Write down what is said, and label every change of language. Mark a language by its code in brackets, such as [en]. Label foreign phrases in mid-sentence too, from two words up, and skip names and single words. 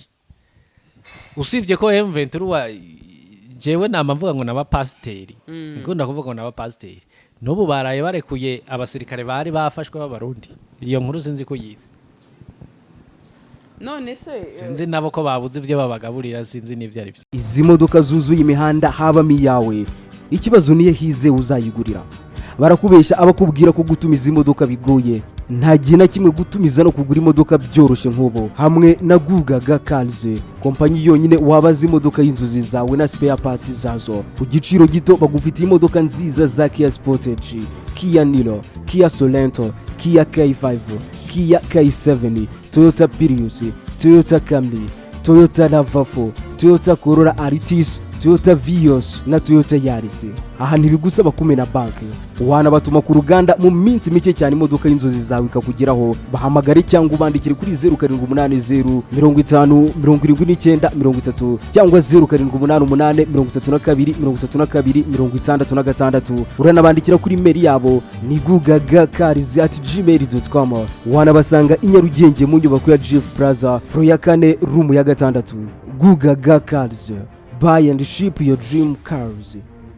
[rn] Usivye ko M23 jewe namvuga ngo n'abapasteri. Niko ndakuvuga ngo n'abapasteri. N'ubu baraye barekuye abasirikare bari bafashwe b'abarundi. Iyo nkuru sinzi ko yize. None se sinzi nabo ko babuze ivyo babagaburira sinzi n'ivyo ari byo. [rw] Izi modoka zuzuye imihanda habamo iyawe ikibazo niye hize uzayigurira. Barakubesha abakubwira ko gutumiza imodoka bigoye. Nta gihe na kimwe gutumiza no kugura imodoka byoroshye nk'ubu. Hamwe na GASARO kompanyi yonyine wabaza imodoka y'inzozi zawe na [en] spare parts [rw] zazo ku giciro gito. Bagufitiye imodoka nziza za Kia Sportage, Kia Niro, Kia Sorento, Kia K5, Kia K7, Toyota Prius, Toyota Camry, Toyota RAV4, Toyota Corolla Altis, Toyota Vios na Toyota Yaris. Aha ntibigusaba kumena banki. Wana batuma ku ruganda mu minsi mike cyane imodoka y'inzozi zawe ikakugeraho. Bahamagare cyangwa ubandikire kuri 0780 50 79 30 cyangwa 0788 32 66. Uranabandikira kuri mail yabo ni gugagakarizi@gmail.com. Wana basanga i Nyarugenge mu nyubako ya GF Plaza floor ya 4 room ya 6. GASARO. [en] Buy and ship your dream cars.